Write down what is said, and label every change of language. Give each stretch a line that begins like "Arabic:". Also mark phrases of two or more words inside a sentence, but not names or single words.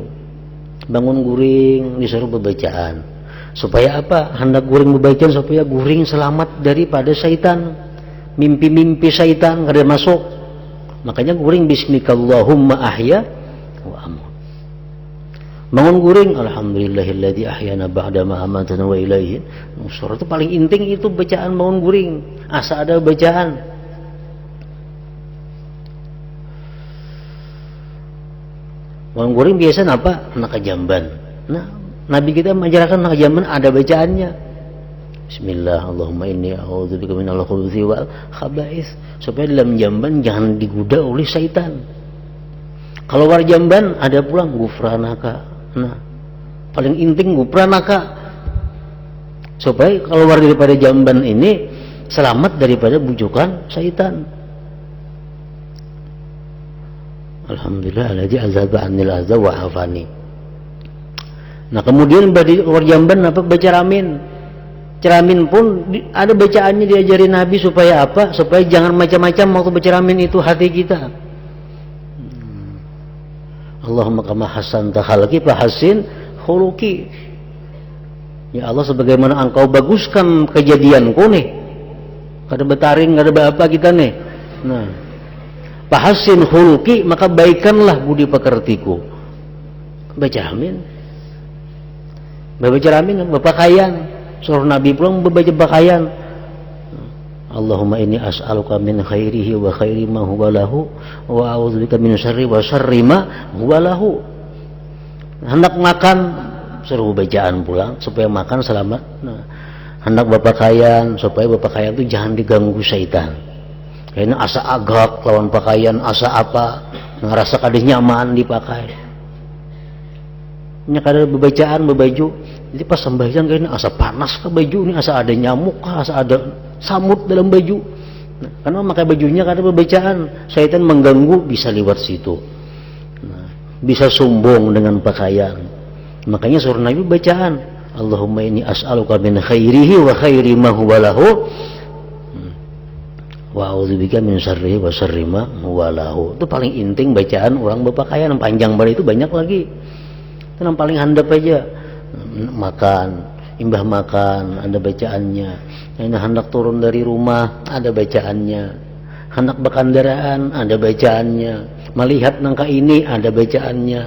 Banjar: Bangun guring disuruh berbacaan. Supaya apa? Hendak guring berbacaan supaya guring selamat daripada syaitan. Mimpi-mimpi syaitan kada masuk. Makanya guring
Arabic: باسمك اللهم أحيا وأموت.
Banjar: Bangun guring
Arabic: الحمد لله الذي أحيانا بعد ما أماتنا وإليه.
Banjar: Surah itu paling inting itu bacaan bangun guring. Asa ada bacaan. Bangun guring biasa apa? Anak jamban. Nah, Nabi kita mengajarkan anak jamban ada bacaannya.
Arabic: بسم الله، اللهم إني أعوذ بك من الخبث والخبائث,
Banjar: supaya dalam jamban jangan digoda oleh syaitan. Kalau luar jamban ada pulang gufranaka. Nah, paling inting gufranaka, supaya keluar daripada jamban ini selamat daripada bujukan syaitan.
Arabic: الحمد لله الذي أذهب عن الأذى وعافاني.
Banjar: Nah, kemudian bagi luar jamban apa? Baca ramin. Ceramin pun ada bacaannya diajarin Nabi supaya apa? Supaya jangan macam-macam waktu baca ramin itu hati kita.
Arabic: اللهم كما حسنت خلقي فحسن خلقي. Ya Allah,
Banjar: sebagaimana engkau baguskan kejadianku nih. Kada betaring, kada apa kita nih. Nah,
Arabic: فحسن خلقي,
Banjar: maka baikkanlah budi pekertiku. Baca amin. Baca amin, bapakayan. Suruh Nabi pulang membaca bakayan.
Arabic: اللهم إني أسألك من خيره وخير ما هو له وأعوذ بك من شر وشر ما هو له.
Banjar: Hendak makan suruh bacaan pulang supaya makan selamat. Nah, hendak bapakayan supaya bapakayan itu jangan diganggu syaitan. Karena asa agak lawan pakaian, asa apa ngerasa kadeh nyaman dipakai. Nya kada bebacaan bebaju. Jadi pas sembahyang kayaknya asa panas ke baju ini, asa ada nyamuk kah, asa ada samut dalam baju. Nah, karena pakai bajunya kada bebacaan, syaitan mengganggu bisa lewat situ. Nah, bisa sombong dengan pakaian. Makanya suruh Nabi bacaan,
Arabic: اللهم إني أسألك من خيره وخير ما هو له وأعوذ بك من شره وشر ما هو له.
Banjar: Itu paling inting bacaan orang berpakaian. Panjang banget itu banyak lagi. Itu yang paling handap aja. Makan, imbah makan ada bacaannya. Ini hendak turun dari rumah ada bacaannya. Hendak berkendaraan ada bacaannya. Melihat nangka ini ada bacaannya.